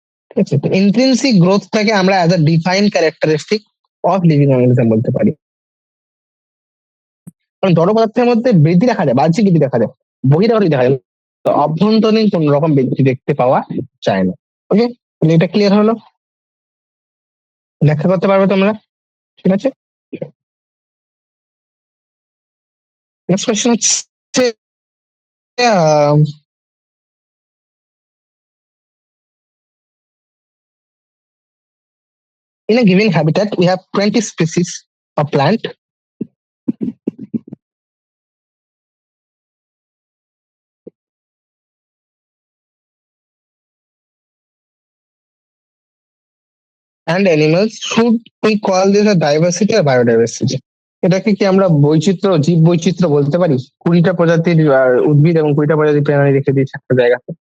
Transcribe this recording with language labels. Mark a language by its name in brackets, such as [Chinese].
[Bangla] ঠিক আছে, তো ইন্ট্রিনসিক গ্রোথটাকে আমরা [English] as a define characteristic of living organism [Bangla] বলতে পারি। কারণ জড় পদার্থের মধ্যে বৃদ্ধি দেখা যায়, বাহ্যিক বৃদ্ধি দেখা যায়, বহিরাগত দেখা যায়, তো অভ্যন্তরীণ কোন রকম বৃদ্ধি দেখতে পাওয়া যায় না। ওকে, এটা ক্লিয়ার হলো? ব্যাখ্যা করতে পারবে তোমরা? ঠিক আছে, নেক্সট কোয়েশ্চেন হচ্ছে, [English] Ah, in a given habitat we have 20 species of plant and animals. Should we call this a diversity or biodiversity? [Bangla] এটাকে কি আমরা বৈচিত্র্য, জীব বৈচিত্র্য বলতে পারি? 20টা প্রজাতির উদ্ভিদ এবং 20টা প্রজাতির প্রাণী রেখে দিয়েছে একটা জায়গাতে।